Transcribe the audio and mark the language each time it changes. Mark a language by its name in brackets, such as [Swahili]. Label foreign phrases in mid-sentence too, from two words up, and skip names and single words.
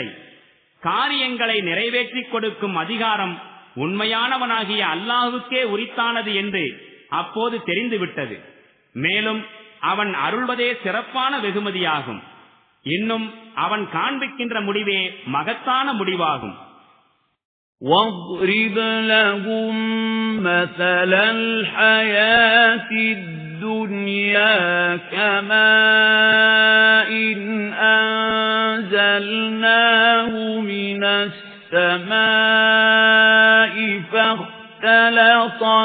[Tamil] காரியங்களை நிறைவேற்றிக் கொடுக்கும் அதிகாரம் உண்மையானவனாகிய அல்லாஹுக்கே உரித்தானது என்று அப்போது தெரிந்துவிட்டது. மேலும் அவன் அருள்வதே சிறப்பான வெகுமதியாகும். இன்னும் அவன் காண்பிக்கின்ற முடிவே மகத்தான முடிவாகும். [Arabic] وَاضْرِبْ لَهُم مَّثَلَ الْحَيَاةِ الدُّنْيَا كَمَاءٍ أَنزَلْنَاهُ مِنَ السَّمَاءِ فَاخْتَلَطَ